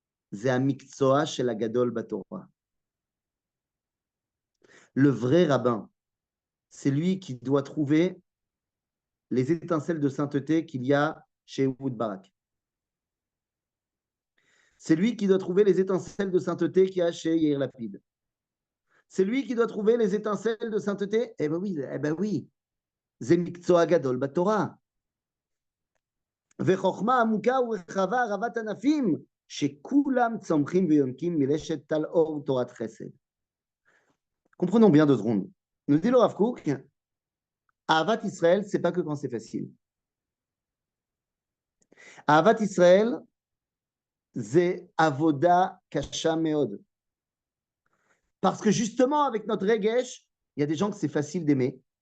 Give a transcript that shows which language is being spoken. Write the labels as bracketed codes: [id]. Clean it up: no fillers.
[he] זה המקצוע של הגדול בתורה. [fr] Le vrai rabbin, c'est lui qui doit trouver les étincelles de sainteté qu'il y a chez Ehud Barak. C'est lui qui doit trouver les étincelles de sainteté qu'il y a chez Yair Lapid. C'est lui qui doit trouver les étincelles de sainteté. Eh ben oui. [he] זה מקצוע גדול בתורה. וחוכמה עמוקה ורחבה רבת ענפים, שכולם צומחים ויונקים מלשת טל אור תורת חסד. [fr] Comprenons bien 2 secondes. Nous dit le Rav Kook, Ahavat Israël, c'est pas que quand c'est facile. [he] Ahavat Israël, [fr] c'est [he] avoda kasha meod. [fr] Parce que justement, avec notre regesh, il y a des gens que c'est facile d'aimer.